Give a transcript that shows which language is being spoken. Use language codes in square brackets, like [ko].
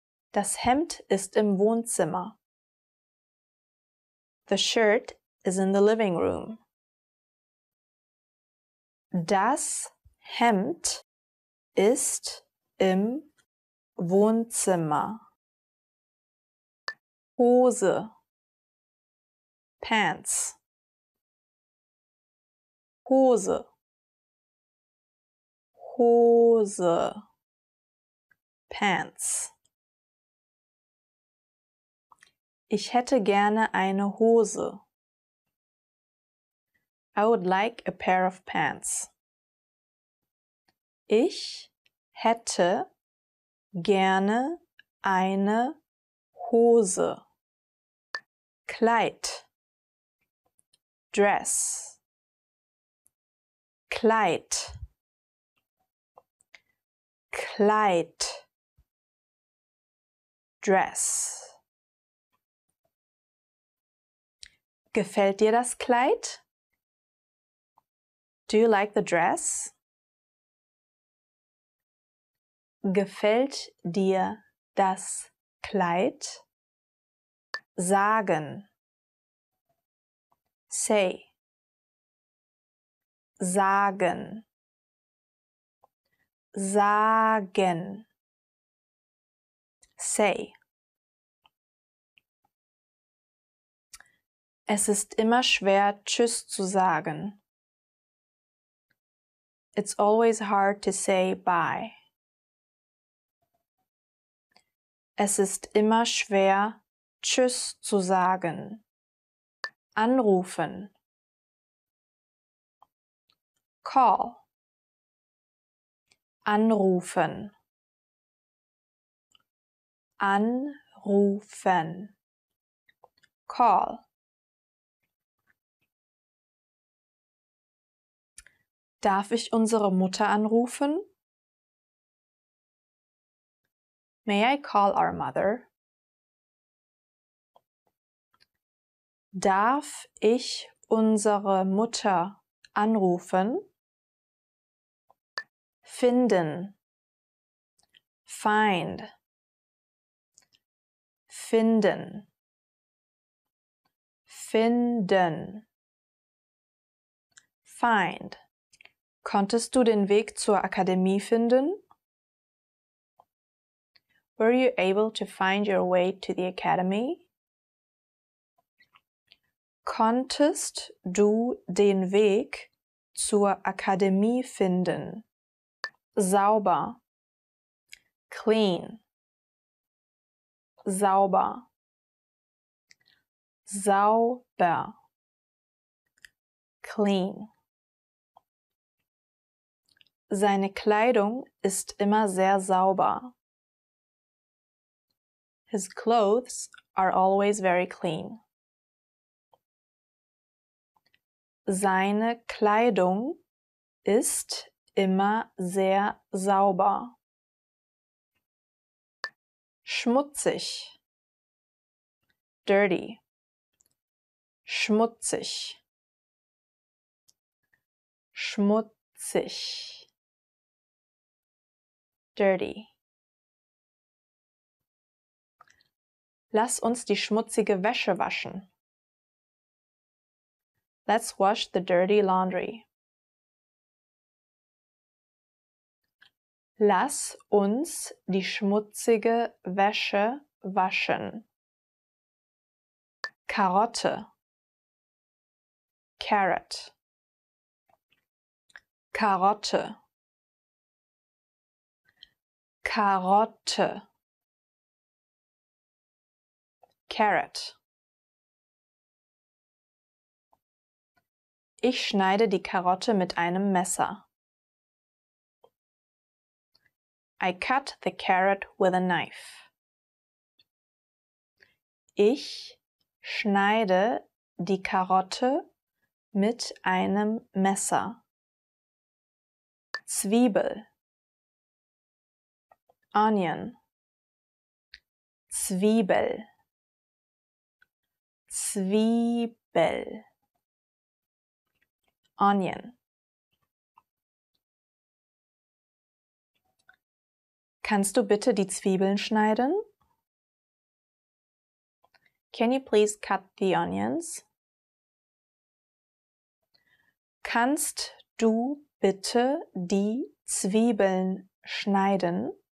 [de] Das Hemd ist im Wohnzimmer. [en] The shirt is in the living room. [de] Das Hemd ist im Wohnzimmer. Hose, [en] Pants. [de] Hose, Hose, [en] Pants. [de] Ich hätte gerne eine Hose. [en] I would like a pair of pants. [de] Ich hätte gerne eine Hose. Kleid, [en] dress, [de] Kleid, Kleid, dress. Gefällt dir das Kleid? [en] Do you like the dress? [de] Gefällt dir das Kleid? Sagen. [en] Say. [de] Sagen. Sagen. [en] Say. [de] Es ist immer schwer, Tschüss zu sagen. [en] It's always hard to say bye. [de] Es ist immer schwer, Tschüss zu sagen. Anrufen. [en] Call. [de] Anrufen. Anrufen. [en] Call. [de] Darf ich unsere Mutter anrufen? [en] May I call our mother? [de] Darf ich unsere Mutter anrufen? Finden. [en] Find. [de] Finden. Finden. [en] Find. [de] Konntest du den Weg zur Akademie finden? [en] Were you able to find your way to the academy? [de] Konntest du den Weg zur Akademie finden? Sauber. [en] Clean. [de] Sauber. Sauber. [en] Clean. [de] Seine Kleidung ist immer sehr sauber. [en] His clothes are always very clean. [de] Seine Kleidung ist immer sehr sauber. Schmutzig. [en] Dirty. [de] Schmutzig. Schmutzig. [en] Dirty. [de] Lass uns die schmutzige Wäsche waschen. [en] Let's wash the dirty laundry. [de] Lass uns die schmutzige Wäsche waschen. Karotte. [en] Carrot. [de] Karotte. Karotte. [en] Carrot. [de] Ich schneide die Karotte mit einem Messer. [en] I cut the carrot with a knife. [de] Ich schneide die Karotte mit einem Messer. Zwiebel. [en] Onion. [de] Zwiebel. Zwiebel. [en] Onion. [de] Kannst du bitte die Zwiebeln schneiden? [en] Can you please cut the onions? [de] Kannst du bitte die Zwiebeln schneiden?